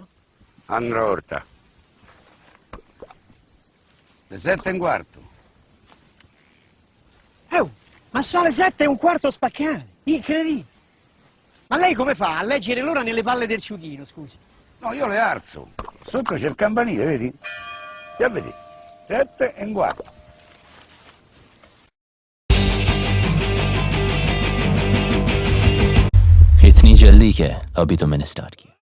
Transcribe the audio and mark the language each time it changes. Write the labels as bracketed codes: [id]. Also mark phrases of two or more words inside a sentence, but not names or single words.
[it] Andrò orta. Le 7:15. Oh, ma sono le 7:15 spaccate. Incredibile. Ma lei come fa a leggere l'ora nelle palle del ciuchino, scusi? No, io le alzo. Sotto c'è il campanile, vedi? Ya vedi. 7:15. [hi] इतनी जल्दी क्या है? अभी तो मैंने स्टार्ट किया।